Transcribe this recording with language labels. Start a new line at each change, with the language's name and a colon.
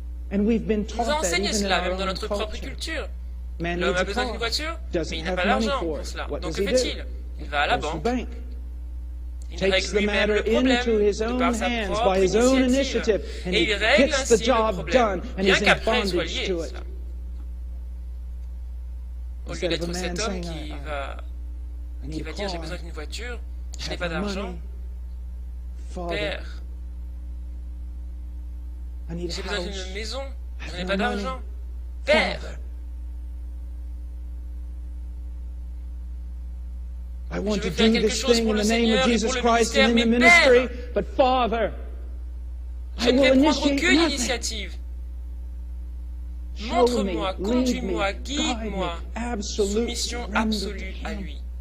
English: And we've been taught that even in our own culture. Man needs a car, doesn't have money for it. What does he do?
French: Il va à la
English: Goes to the
French: banque.
English: bank. Takes the matter into his own hands by his own initiative, and he gets the job done, and he's in bondage to it.
French: Au lieu d'être cet homme qui va dire j'ai besoin d'une voiture, je n'ai pas d'argent, Père, j'ai besoin d'une maison, je n'ai pas d'argent, Père,
English: I want to do this thing in the name of Jesus Christ and in the ministry, but Father, I will initiate nothing.
French: Montre-moi, conduis-moi, guide-moi, soumission absolue à lui.